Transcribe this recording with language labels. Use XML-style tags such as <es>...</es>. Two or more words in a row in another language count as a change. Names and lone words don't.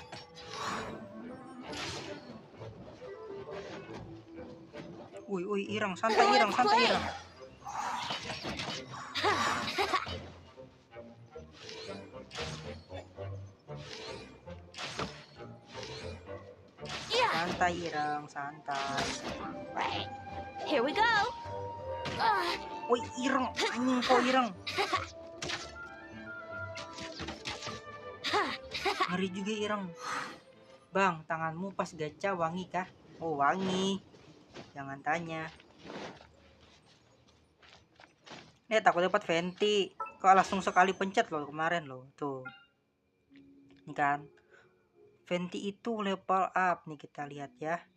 <id>Irang, santai irang. Santai irang, santai.</id> <en>Right. Here we go.</en> <id>Irang, anjing kau irang. Ngeri juga irang. Bang, tanganmu pas gacha wangi kah? Oh, wangi. Jangan tanya. Aku dapat venti. Kok langsung sekali pencet loh kemarin loh. Tuh. Ini kan. Venti itu level up nih, kita lihat ya.</id>